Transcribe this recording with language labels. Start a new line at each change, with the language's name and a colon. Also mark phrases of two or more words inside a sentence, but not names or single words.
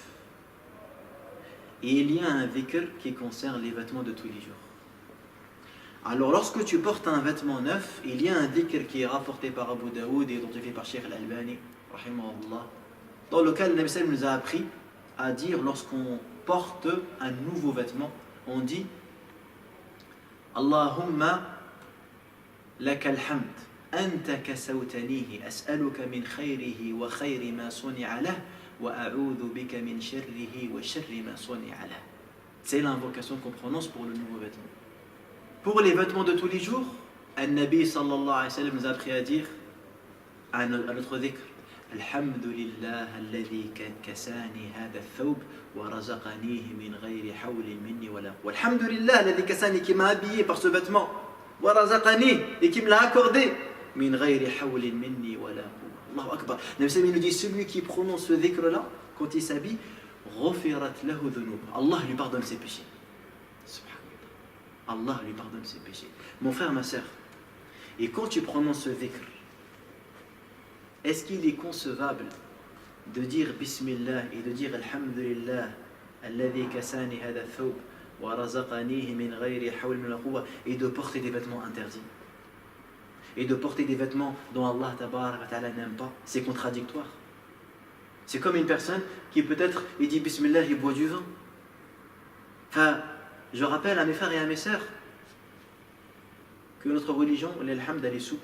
French: Et il y a un dhikr qui concerne les vêtements de tous les jours. Alors lorsque tu portes un vêtement neuf, il y a un dhikr qui est rapporté par Abu Daoud et identifié par Cheikh Al-Albani, dans lequel le
Arabic: نبي سلم
French: nous a appris à dire lorsqu'on porte un nouveau vêtement, on dit
Arabic: اللهم لك الحمد أنت كسوتنيه أسألك من خيره وخير ما صنع له وأعوذ بك من شره وشر ما صنع له.
French: C'est l'invocation qu'on prononce pour le nouveau vêtement. Pour les vêtements de tous les jours,
Arabic: النبي صلى الله عليه وسلم
French: nous a appris à dire à notre dhikr
Arabic: الحمد لله الذي كساني هذا الثوب ورزقنيه من غير حول مني ولا قوة. الحمد لله الذي كساني,
French: qui m'a habillé par ce vêtement,
Arabic: ورزقني,
French: et qui me l'a accordé,
Arabic: من غير حول مني ولا قوة. الله أكبر. نبي صلى الله
French: nous dit celui qui prononce ce dhikr là quand il s'habille,
Arabic: غفرت له ذنوب.
French: Allah lui pardonne ses péchés. Allah lui pardonne ses péchés. Mon frère, ma sœur, et quand tu prononces ce dhikr, est-ce qu'il est concevable de dire Bismillah et de dire
Arabic: الحمد لله الذي كساني هذا ثوب ورزقنيه من غير حول من لا قوة,
French: et de porter des vêtements interdits et de porter des vêtements dont Allah
Arabic: تبارك وتعالى
French: n'aime pas? C'est contradictoire. C'est comme une personne qui peut-être il dit Bismillah, il boit du vin. Enfin, je rappelle à mes frères et à mes sœurs que notre religion, l'alhamd, elle est souple.